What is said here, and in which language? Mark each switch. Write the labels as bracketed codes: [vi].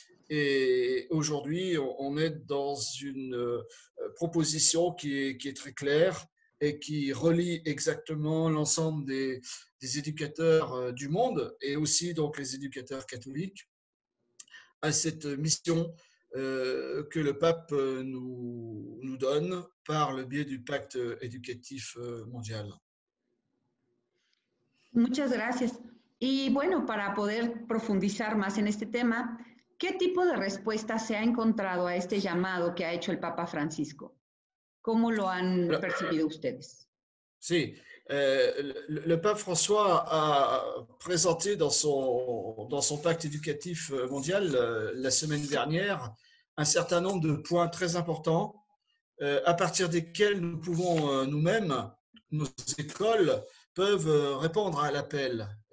[fr] Et aujourd'hui, on est dans une proposition qui est très claire et qui relie exactement l'ensemble des éducateurs du monde et aussi donc les éducateurs catholiques à cette mission que le pape nous donne par le biais du pacte éducatif mondial. [es] Muchas gracias. Y bueno, para poder profundizar más en este tema, ¿qué tipo de respuesta se ha encontrado a este llamado que ha hecho el Papa Francisco? ¿Cómo lo han percibido ustedes? [fr] Sí, le pape François a présenté dans son pacte éducatif mondial la semaine dernière un certain nombre de points très importants à partir desquels nous pouvons nous-mêmes, nos écoles, peuvent répondre à l'appel.